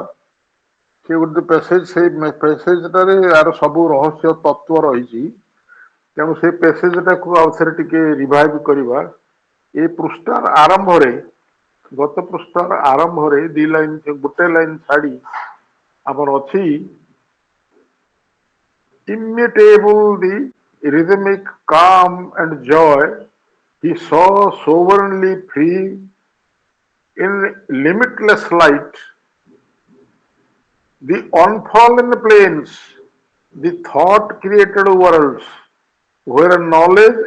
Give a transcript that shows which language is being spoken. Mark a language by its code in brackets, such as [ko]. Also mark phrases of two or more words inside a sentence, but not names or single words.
[or] ସେ ଗୋଟେ ପେସେଜ, ସେଇ ପେସେଜଟାରେ ଆର ସବୁ ରହସ୍ୟ ତତ୍ଵ ରହିଛି। ତେଣୁ ସେ ପେସେଜ ଟାକୁ ଆଉ ଥରେ ଟିକେ ରିଭାଇଭ କରିବା। ଏ ପୃଷ୍ଠାର ଆରମ୍ଭରେ, ଗତ ପୃଷ୍ଠାର ଆରମ୍ଭରେ ଦି ଲାଇନ, ଗୋଟେ ଲାଇନ ଛାଡି ଆମର ଅଛି, [en] immutable the rhythmic calm and joy he saw sovereignly free in limitless light, the unfallen plains, the thought created worlds, where knowledge